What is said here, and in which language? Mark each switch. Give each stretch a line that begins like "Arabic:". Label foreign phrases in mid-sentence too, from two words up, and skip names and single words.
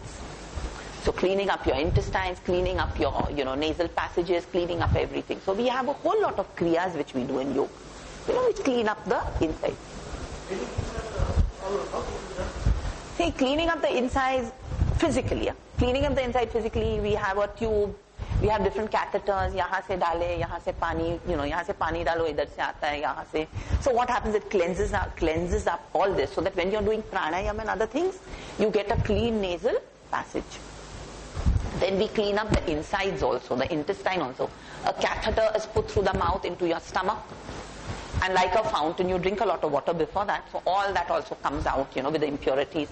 English: So cleaning up your intestines, cleaning up your nasal passages, cleaning up everything. So we have a whole lot of kriyas which we do in yoga, which clean up the insides. See, cleaning up the insides physically, yeah? Cleaning up the inside physically, we have a tube, we have different catheters,
Hindi: यहाँ से डाले, यहाँ से पानी, यहाँ से पानी डालो, इधर से आता है, यहाँ से.
English: So what happens, it cleanses up all this, so that when you're doing pranayama and other things, you get a clean nasal passage. Then we clean up the insides also, the intestine also. A catheter is put through the mouth into your stomach, and like a fountain, you drink a lot of water before that, so all that also comes out, with the impurities.